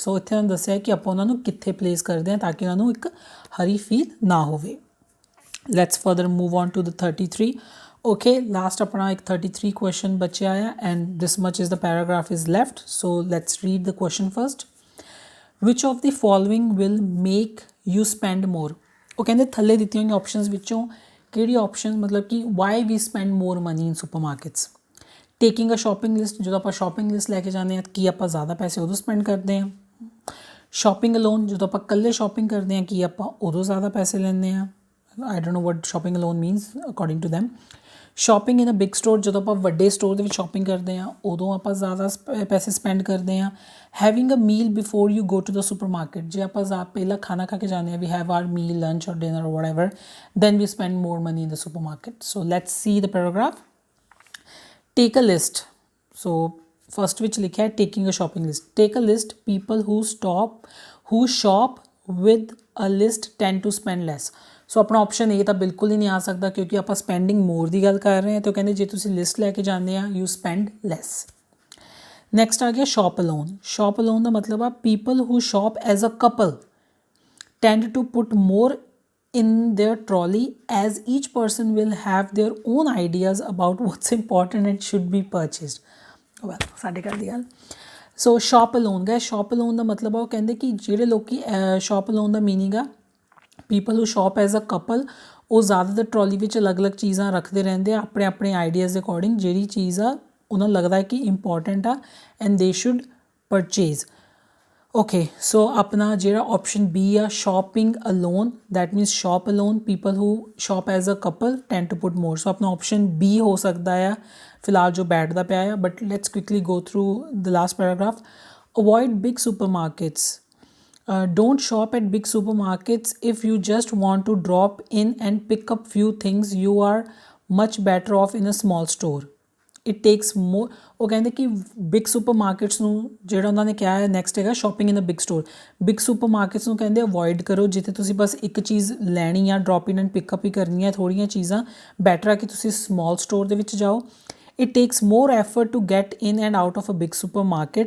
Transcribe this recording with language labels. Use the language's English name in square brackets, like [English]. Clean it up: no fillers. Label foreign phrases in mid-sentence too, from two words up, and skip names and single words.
[Punjabi] so ਇੱਥੇ ਉਹਨਾਂ ਦੱਸਿਆ ਕਿ ਆਪਾਂ ਉਹਨਾਂ ਨੂੰ ਕਿੱਥੇ ਪਲੇਸ ਕਰਦੇ ਹਾਂ ਤਾਂ ਕਿ ਉਹਨਾਂ ਨੂੰ ਇੱਕ ਹਰੀ ਫੀਲ ਨਾ ਹੋਵੇ। [English] Let's further move on to the 33। okay, last [Punjabi] ਆਪਣਾ ਇੱਕ 33 question ਬਚਿਆ ਆ [English] and this much is the paragraph is left। so let's read the question first। which of the following will make you spend more। [Punjabi] ਉਹ ਕਹਿੰਦੇ ਥੱਲੇ ਦਿੱਤੀਆਂ ਹੋਈਆਂ ਆਪਸ਼ਨਸ ਵਿੱਚੋਂ ਕਿਹੜੀ ਆਪਸ਼ਨ ਮਤਲਬ ਕਿ [English] why we spend more money in supermarkets। taking a shopping list, [Punjabi] ਜਦੋਂ ਆਪਾਂ [English] shopping list [Punjabi] ਲੈ ਕੇ ਜਾਂਦੇ ਹਾਂ ਕੀ ਆਪਾਂ ਜ਼ਿਆਦਾ ਪੈਸੇ ਉਦੋਂ ਸਪੈਂਡ ਕਰਦੇ ਹਾਂ। [English] shopping alone, [Punjabi] ਜਦੋਂ ਆਪਾਂ ਇਕੱਲੇ ਸ਼ੋਪਿੰਗ ਕਰਦੇ ਹਾਂ ਕੀ ਆਪਾਂ ਉਦੋਂ ਜ਼ਿਆਦਾ ਪੈਸੇ ਲੈਂਦੇ ਹਾਂ। [English] I don't know what shopping alone means according to them. Shopping in a big store, [Punjabi] ਜਦੋਂ ਆਪਾਂ ਵੱਡੇ ਸਟੋਰ ਦੇ ਵਿੱਚ ਸ਼ੋਪਿੰਗ ਕਰਦੇ ਹਾਂ ਉਦੋਂ ਆਪਾਂ ਜ਼ਿਆਦਾ ਪੈਸੇ ਸਪੈਂਡ ਕਰਦੇ ਹਾਂ। [English] having a meal before you go to the supermarket, [Punjabi] ਜੇ ਆਪਾਂ ਪਹਿਲਾਂ ਖਾਣਾ ਖਾ ਕੇ ਜਾਂਦੇ ਹਾਂ, [English] we have our meal lunch or dinner or whatever, then we spend more money in the supermarket. so let's see the paragraph. take a list, so first which [Hindi] लिखा है [English] taking a shopping list। take a list, people who shop with a list tend to spend less। [Punjabi] so ਆਪਣਾ ਆਪਸ਼ਨ ਇਹ ਤਾਂ ਬਿਲਕੁਲ ਹੀ ਨਹੀਂ ਆ ਸਕਦਾ ਕਿਉਂਕਿ ਆਪਾਂ [English] spending more [Punjabi] ਦੀ ਗੱਲ ਕਰ ਰਹੇ ਹਾਂ, ਤਾਂ ਕਹਿੰਦੇ ਜੇ ਤੁਸੀਂ ਲਿਸਟ ਲੈ ਕੇ ਜਾਂਦੇ ਆ [English] you spend less. ਨੈਕਸਟ [Punjabi] ਆ ਗਿਆ [English] shop alone. shop alone [Punjabi] ਦਾ ਮਤਲਬ ਆ [English] people who shop as a couple tend to put more in their trolley as each person will have their own ideas about what's important and should be purchased। [Punjabi] well ਸਾਡੇ ਘਰ ਦੀ ਗੱਲ। [English] so shop alone [Punjabi] ਗਏ, [English] shop alone [Punjabi] ਦਾ ਮਤਲਬ ਆ ਉਹ ਕਹਿੰਦੇ ਕਿ ਜਿਹੜੇ ਲੋਕੀ [English] shop alone [Punjabi] ਦਾ ਮੀਨਿੰਗ ਆ [English] people who shop as a couple, [Punjabi] ਉਹ ਜ਼ਿਆਦਾਤਰ ਟਰੋਲੀ ਵਿੱਚ ਅਲੱਗ-ਅਲੱਗ ਚੀਜ਼ਾਂ ਰੱਖਦੇ ਰਹਿੰਦੇ ਆ ਆਪਣੇ ਆਪਣੇ ਆਈਡੀਆਜ਼ ਦੇ ਅਕੋਰਡਿੰਗ, ਜਿਹੜੀ ਚੀਜ਼ ਆ ਉਹਨਾਂ ਨੂੰ ਲੱਗਦਾ ਹੈ ਕਿ ਇੰਪੋਰਟੈਂਟ ਆ [English] and they should purchase. okay, so [Punjabi] ਆਪਣਾ ਜਿਹੜਾ ਆਪਸ਼ਨ ਬੀ ਆ [English] shopping alone, that means shop alone people who shop as a couple tend to put more. [Punjabi] ਸੋ ਆਪਣਾ ਆਪਸ਼ਨ ਬੀ ਹੋ ਸਕਦਾ ਆ ਫਿਲਹਾਲ ਜੋ ਬੈਠਦਾ ਪਿਆ ਆ। [English] but let's quickly go through the last paragraph. avoid big supermarkets, don't shop at big supermarkets if you just want to drop in and pick up few things, you are much better off in a small store। it takes more। [Punjabi] ਉਹ ਕਹਿੰਦੇ ਕਿ [English] big supermarkets [Punjabi] ਨੂੰ ਜਿਹੜਾ ਉਹਨਾਂ ਨੇ ਕਿਹਾ ਹੈ ਨੈਕਸਟ ਹੈਗਾ [English] shopping in a big store. big supermarkets [Punjabi] ਨੂੰ ਕਹਿੰਦੇ ਅਵੋਇਡ ਕਰੋ ਜਿੱਥੇ ਤੁਸੀਂ ਬਸ ਇੱਕ ਚੀਜ਼ ਲੈਣੀ ਆ, [English] drop in and pickup [Punjabi] ਹੀ ਕਰਨੀ ਹੈ ਥੋੜ੍ਹੀਆਂ ਚੀਜ਼ਾਂ, ਬੈਟਰ ਆ ਕਿ ਤੁਸੀਂ [English] small store [Punjabi] ਦੇ ਵਿੱਚ ਜਾਓ। [English] it takes more effort to get in and out of a big supermarket.